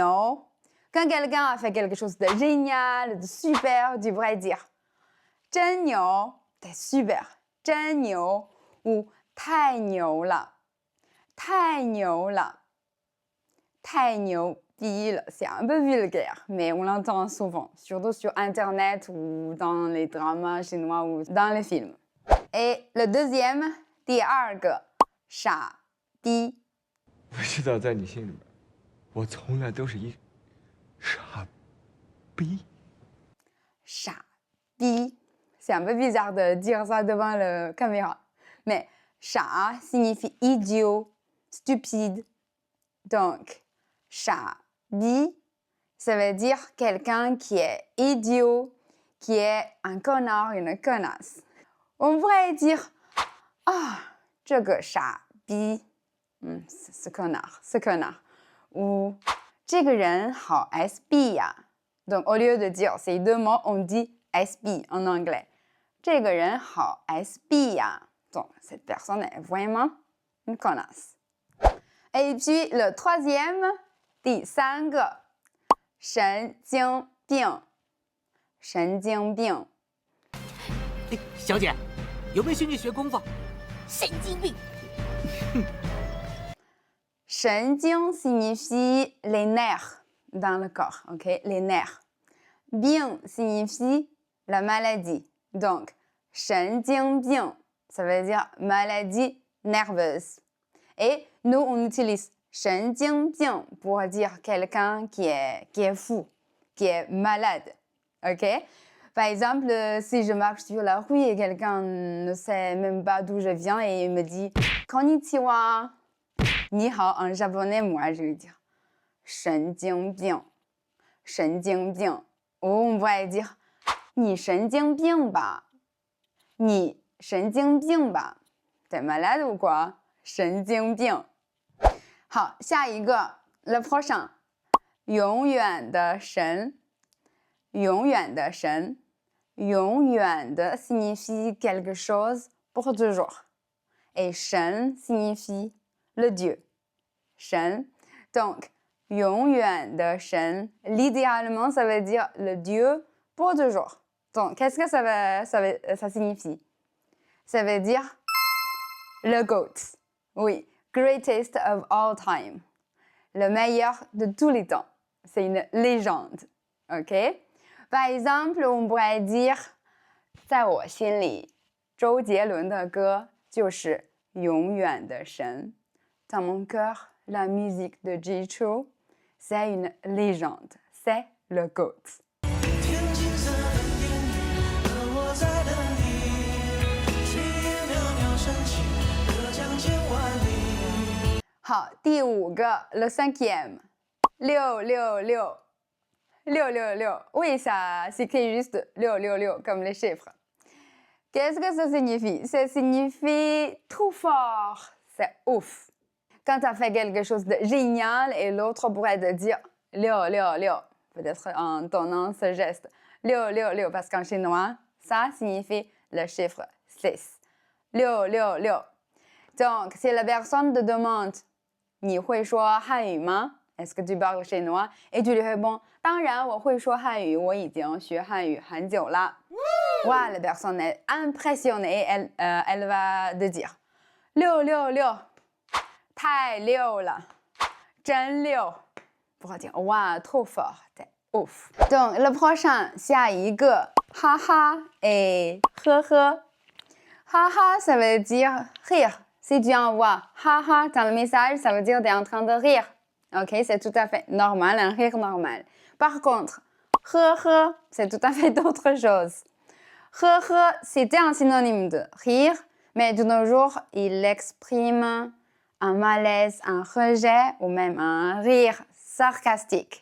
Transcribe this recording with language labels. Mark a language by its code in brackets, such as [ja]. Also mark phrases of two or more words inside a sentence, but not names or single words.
[fr] Quand quelqu'un a fait quelque chose de génial, de super, tu pourrais dire « [zh] 真牛 [fr] », t'es super, « [zh] 真牛 [fr] » ou « [zh] 太牛啦 »,« 太牛啦 »,« 太牛逼了 ». [fr] C'est un peu vulgaire, mais on l'entend souvent, surtout sur Internet ou dans les dramas chinois ou dans les films. Et le deuxième, [zh] 第二个，傻逼。我知道在你心里面，我从来都是一傻逼。 [fr] 傻逼，c'est un peu bizarre de dire ça devant la caméra. Mais 傻 signifie idiot, stupide. Donc, [zh] 傻逼, [fr] ça veut dire quelqu'un qui est idiot, qui est un connard, une connasse. On pourrait dire ah, [zh] 这个傻逼, [fr] ce connard. [zh] Ou 这个人好 SB 呀. [fr] Donc, au lieu de dire ces deux mots, on dit SB en anglais. [zh] 这个人好 SB 呀. [fr] Donc, cette personne est vraiment une connasse. Et puis, le troisième, [zh] 第三个, 神经病. 神经病. 小姐，有没有兴趣学功夫？神经病。 [fr] 神经 signifie les nerfs dans le corps, ok? Les nerfs. Bien signifie la maladie. Donc, [zh] 神经病, [fr] ça veut dire maladie nerveuse. Et nous, on utilise 神经病 pour dire quelqu'un qui est fou, qui est malade, ok? Par exemple, si je marche sur la rue et quelqu'un ne sait même pas d'où je viens et il me dit « Konnichiwa » [zh] 你好 [fr] en japonais, moi je vais dire « 神经病 »,« 神经病 ». Ou on pourrait dire « [zh] 你神经病吧 »« 你神经病吧 ». [fr] T'es malade ou quoi? [zh] 神经病。好，下一个 [fr] le prochain. [zh] 永远的神，永远的神。永远的 [fr] signifie quelque chose pour toujours. Et 神 signifie le Dieu. [zh] 神. Donc, 永远的神, [fr] littéralement, ça veut dire le Dieu pour toujours. Donc, qu'est-ce que ça signifie? Ça veut dire le GOAT. Oui, [en] greatest of all time. [fr] Le meilleur de tous les temps. C'est une légende. OK? Par exemple, on pourrait dire [zh] 在我心里，周杰伦的歌就是永远的神。 [fr] Dans mon cœur, la musique de Jay Chou, c'est une légende. C'est le GOAT. [zh] 天青色的烟雨，而我在等你。炊烟袅袅升起，隔江千万里。好，第五个 [fr] le cinquième. [zh] 666. 666. [fr] Oui, ça s'écrit juste 666 comme les chiffres. Qu'est-ce que ça signifie? Ça signifie trop fort. C'est ouf. Quand tu as fait quelque chose de génial et l'autre pourrait te dire 666. Peut-être en donnant ce geste. 666. Parce qu'en chinois, ça signifie le chiffre 6. 666. Donc, si la personne te demande [zh] 你会说汉语吗? [fr] Est-ce que tu parles chinois? Et tu lui réponds, [zh] 当然我会说汉语，我已经学汉语很久了。 [fr] Wow, la personne est impressionnée, elle va te dire 666， [zh] 太溜了，真溜。不好听，哇 [fr] ，trop fort，对 ouf。Donc le prochain， [zh] 下一个，哈哈et呵呵。 [fr] 哈哈，ça veut dire rire. Si tu envoies haha dans le message, ça veut dire que tu es en train de rire. Ok, c'est tout à fait normal, un rire normal. Par contre, [zh] 呵呵, [fr] c'est tout à fait d'autre chose. [zh] 呵呵, [fr] c'était un synonyme de rire, mais de nos jours, il exprime un malaise, un rejet ou même un rire sarcastique.